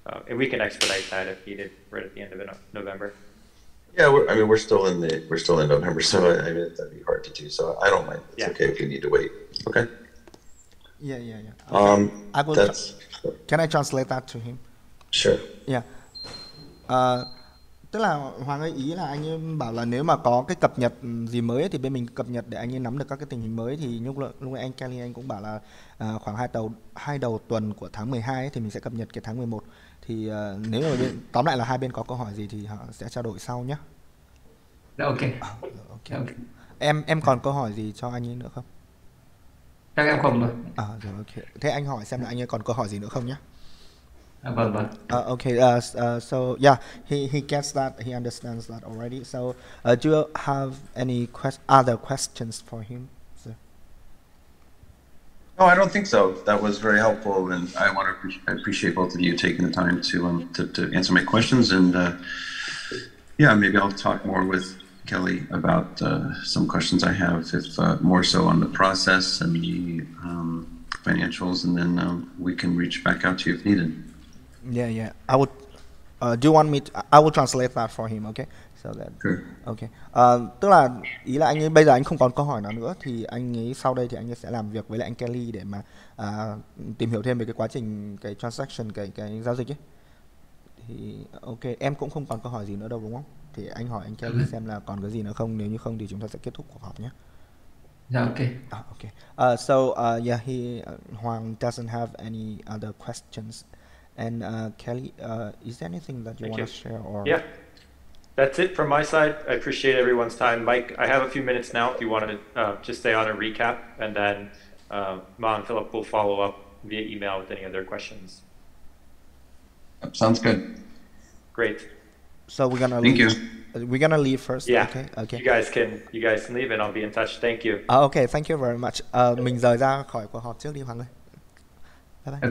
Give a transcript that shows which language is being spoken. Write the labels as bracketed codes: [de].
[en] And we can expedite that if needed right at the end of November. Yeah, we're still in November, so that'd be hard to do. So I don't mind. It's okay if you need to wait. Okay. Yeah. Okay. I will. Can I translate that to him? Sure. Yeah. [vi] Tức là Hoàng ơi, ý là anh ấy bảo là nếu mà có cái cập nhật gì mới ấy, thì bên mình cập nhật để anh ấy nắm được các cái tình hình mới. Thì lúc nãy anh Kelly anh cũng bảo là khoảng hai đầu tuần của tháng 12 ấy, thì mình sẽ cập nhật cái tháng 11. Thì nếu mà tóm lại là hai bên có câu hỏi gì thì họ sẽ trao đổi sau nhé. [en] Ok. Okay. [vi] Em còn câu hỏi gì cho anh ấy nữa không? Chắc em không rồi. Rồi ok. Thế anh hỏi xem là anh ấy còn câu hỏi gì nữa không nhé? Vâng. [en] Okay. So yeah, he gets that. He understands that already. So do you have any other questions for him, sir? No, I don't think so. That was very helpful, and I appreciate both of you taking the time to answer my questions. And maybe I'll talk more with Kelly about some questions I have, if more so on the process and the financials, and then we can reach back out to you if needed. Yeah. I would. Do you want me I will translate that for him, okay? So that. Sure. Okay. [vi] Tức là ý là anh ấy bây giờ anh không còn câu hỏi nào nữa, thì anh ấy sau đây thì anh ấy sẽ làm việc với lại anh Kelly để mà tìm hiểu thêm về cái quá trình cái transaction, cái giao dịch ấy. Thì ok, em cũng không còn câu hỏi gì nữa đâu đúng không? Thì anh hỏi anh Kelly xem là còn cái gì nữa không, nếu như không thì chúng ta sẽ kết thúc cuộc họp nhé. [en] Yeah, okay. Okay. So Hoàng doesn't have any other questions. And Kelly, is there anything that you want to share? Or yeah, that's it from my side. I appreciate everyone's time. Mike, I have a few minutes now if you want to just stay on and recap, and then Ma and Philip will follow up via email with any other questions. Sounds good. Great. So we're gonna Thank leave. you. We're gonna leave first. Yeah. Okay. You guys can leave, and I'll be in touch. Thank you. Okay. Thank you very much. [vi] Mình rời ra khỏi cuộc họp trước đi Hoàng ơi. Bye bye.